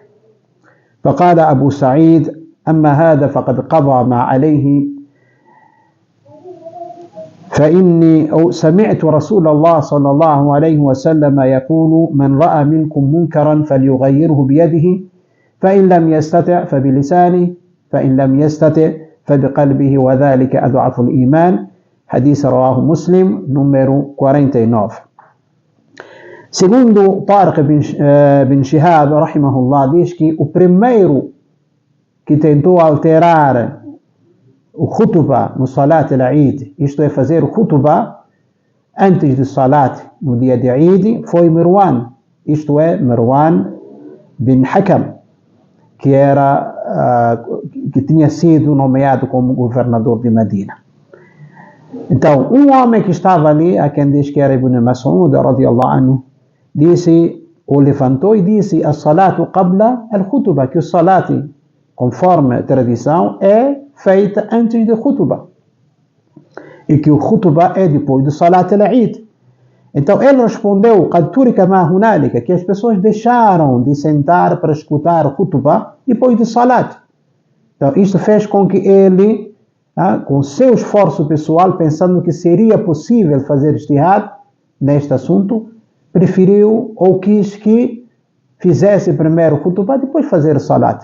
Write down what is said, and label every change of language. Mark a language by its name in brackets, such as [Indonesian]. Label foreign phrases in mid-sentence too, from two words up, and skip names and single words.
[Arabic] فقال أبو سعيد: أما هذا فقد قضى ما عليه، فإني سمعت رسول الله صلى الله عليه وسلم يقول: من رأى منكم منكرا فليغيره بيده، فإن لم يستطع فبلسانه، فإن لم يستطع فبقلبه، وذلك أضعف الإيمان. حديث رواه مسلم número 49. [Portuguese] Segundo Tariq bin Shihab, rahimahullah, diz que o primeiro que tentou alterar o khutbah no [Arabic] صلاة العيد, [Portuguese] isto é, fazer o khutbah antes do Salat no dia de Eid, foi Marwan, isto é, Marwan bin Hakam, que tinha sido nomeado como governador de Medina. Então, um homem que estava ali, a quem diz que era Ibn Mas'ud [Arabic] رضي الله عنه, [Portuguese] disse, ou levantou e disse: [Arabic] الصلاة قبل الخطبة, [Portuguese] que o salat, conforme a tradição, é feita antes do khutbah e que o khutbah é depois do [Arabic] صلاة العيد. [Portuguese] Então ele respondeu: [Arabic] قد ترك ما هنالك, [Portuguese] que as pessoas deixaram de sentar para escutar o khutbah depois do salat. Então isto fez com que ele, com seu esforço pessoal, pensando que seria possível fazer ijtihad neste assunto, preferiu ou quis que fizesse primeiro o khutbah, depois fazer o salat.